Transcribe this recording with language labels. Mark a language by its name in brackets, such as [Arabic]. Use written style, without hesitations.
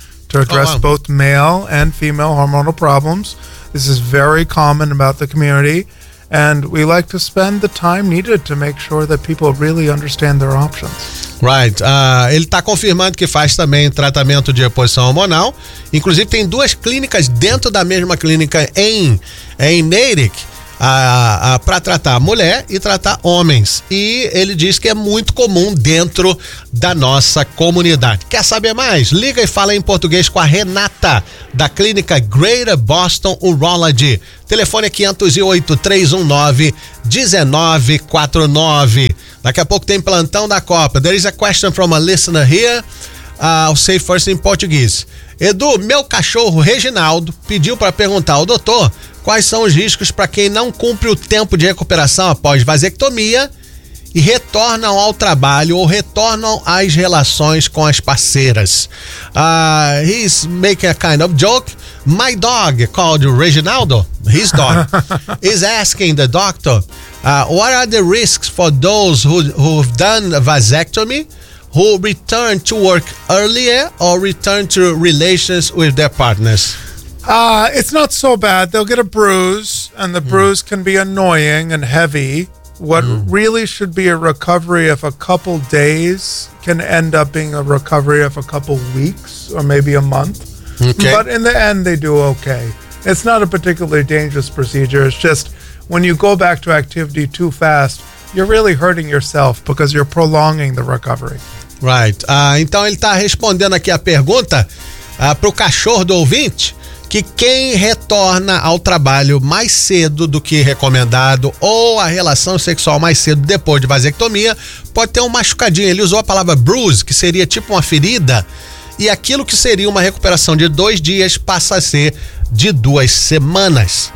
[English] To address both male and female hormonal problems. This is very common about the community, and we like to spend the time needed to make sure that people really understand their options. Right. [Portuguese] Ele está confirmando que faz também tratamento de reposição hormonal. Inclusive, tem duas clínicas dentro da mesma clínica em Natick para tratar mulher e tratar homens. E ele diz que é muito comum dentro da nossa comunidade. Quer saber mais? Liga e fala em português com a Renata, da clínica Greater Boston Urology. Telefone é 508-319-1949. Daqui a pouco tem plantão da Copa. [English] There is a question from a listener here. I'll say first in Portuguese. [Portuguese] Edu, meu cachorro Reginaldo pediu para perguntar ao doutor quais são os riscos para quem não cumpre o tempo de recuperação após vasectomia e retornam ao trabalho ou retornam às relações com as parceiras. [English] He's making a kind of joke. My dog, called Reginaldo, his dog, is asking the doctor, what are the risks for those who've done vasectomy, who return to work earlier or return to relations with their partners? It's not so bad. They'll get a bruise, and the bruise can be annoying and heavy. What really should be a recovery of a couple days can end up being a recovery of a couple weeks or maybe a month. Okay. But in the end, they do okay. It's not a particularly dangerous procedure. It's just when you go back to activity too fast, you're really hurting yourself because you're prolonging the recovery. Right. [Portuguese] Então ele está respondendo aqui a pergunta para o cachorro do ouvinte. Que quem retorna ao trabalho mais cedo do que recomendado ou a relação sexual mais cedo depois de vasectomia pode ter um machucadinho. Ele usou a palavra bruise, que seria tipo uma ferida, e aquilo que seria uma recuperação de 2 dias passa a ser de 2 semanas.